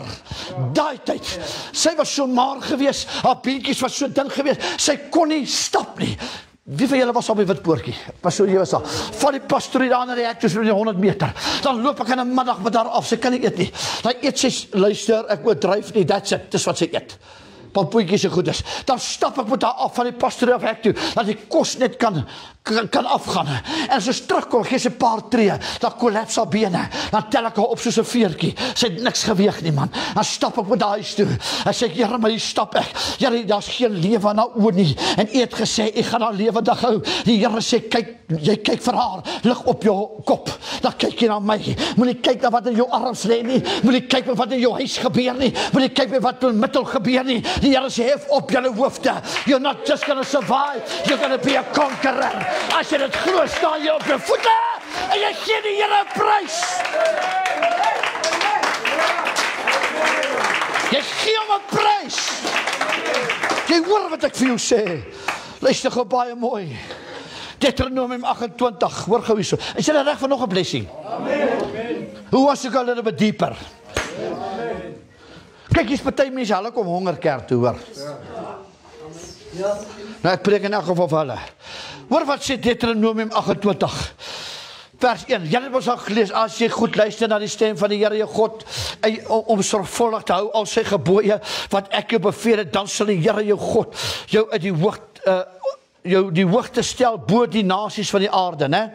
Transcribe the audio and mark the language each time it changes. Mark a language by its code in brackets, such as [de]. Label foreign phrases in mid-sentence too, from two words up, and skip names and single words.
[af] Daai tyd. Sy was so maar gewees, haar beentjies was so dun gewees, sy kon nie stap nie. Wie van julle was op die Witpoortjie? Pastoor, jy was daar. Val die pastoor daar na die hek, tussen die 100 meter. Dan loop ek in 'n middag met haar af, sy kan nie eet nie. Dan eet sy, luister, ek moet dryf nie, [en] that's it, [af] dis wat sy eet. Pampoetjies so goed is. Dan stap ek met haar af van die pastoor af hek toe, dat die kos net kan afgaan. En as ons terugkom, gee sy 'n paar tree, dan kollaps haar bene. Dan tel ek haar op soos 'n veertjie. Sy het niks geweeg nie, man. Dan stap ek met haar huis toe. En sê ek, Here, maar hier stap ek. Here, daar's geen lewe aan haar oë nie. En U het gesê, ek gaan haar lewendig hou. Die Here sê, kyk, jy kyk vir haar, lig op jou kop. Dan kyk jy na my. Moenie kyk na wat in jou arms lê nie. Moenie kyk na wat in jou huis gebeur nie. Moenie kyk na wat in middel gebeur nie. Die Here sê, hef op julle hoofde. [en] You're not just going to survive, you're going to be a conqueror. [af] As jy dit glo, staan jy op jou voete en jy gee die Here 'n prys. Jy gee hom 'n prys. Jy hoor wat ek vir jou sê. Luister gou baie mooi. Deuteronomium 28, hoor gou hierso. Is jy reg vir nog 'n blessing? Amen. [en] Who wants to go a little bit deeper? [af] Amen. Kyk, hier's party mense, hulle kom honger kerk toe, hoor. Ja. Nou, ek preek in elk geval vir hulle. Hoor wat sê Deuteronomium 28. Vers 1, jy het ons al gelees, as jy goed luister na die stem van die Here jou God, om sorgvuldig te hou al sy gebooie, wat ek jou beveel het, dan sal die Here jou God jou uit die hoogte stel bo die nasies van die aarde, né?